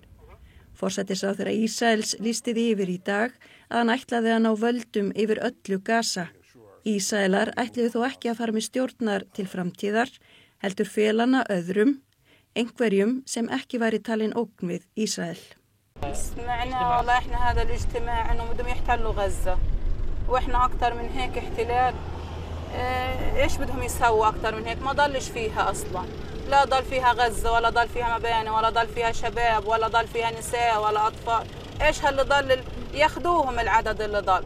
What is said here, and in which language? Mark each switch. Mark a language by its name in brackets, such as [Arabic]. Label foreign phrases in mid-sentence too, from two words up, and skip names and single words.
[Icelandic] Forsætisráðherra Ísraels lýsti því yfir í dag að hann ætlaði að ná völdum yfir öllu Gaza. Ísraelar ætluðu þó ekki að fara með stjórnar til framtíðar, heldur felana öðrum, einhverjum sem ekki væri talin ógn við Ísrael. [Arabic] واحنا اكتر من هيك احتلال ايش بدهم يسووا اكتر من هيك ما ضلش فيها اصلا لا ضل فيها غزة ولا ضل فيها مباني ولا ضل فيها شباب ولا ضل فيها نساء ولا اطفال ايش هاللي ضل ياخذوهم العدد اللي ضل